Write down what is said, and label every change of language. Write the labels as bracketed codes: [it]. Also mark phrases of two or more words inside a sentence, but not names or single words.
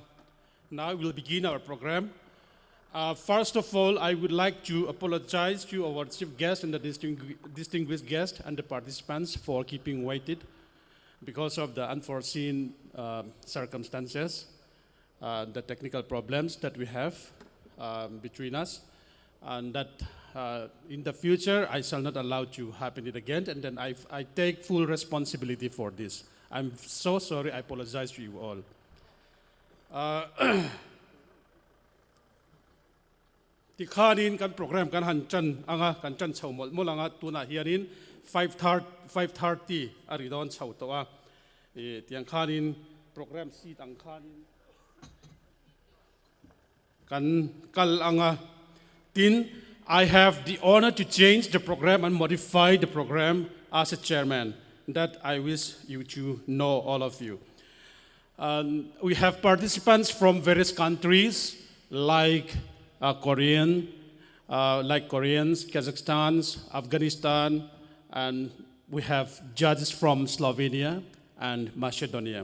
[en] Now we'll begin our program. First of all, I would like to apologize to our chief guest and the distinguished guest and the participants for keeping waited because of the unforeseen circumstances, the technical problems that we have between us, and that in the future I shall not allow to happen it again, and then I take full responsibility for this. I'm so sorry, I apologize to you all. [lus] Tikhanin kan program kan hanchan anga kanchan chawmol molanga tuna hianin 5:30 aridon chawtoa tiang khanin program si tang khanin kan kal anga tin [en] I have the honor to change the program and modify the program as a chairman. That I wish you to know, all of you. We have participants from various countries like Koreans, Kazakhstan, Afghanistan, and we have judges from Slovenia and Macedonia.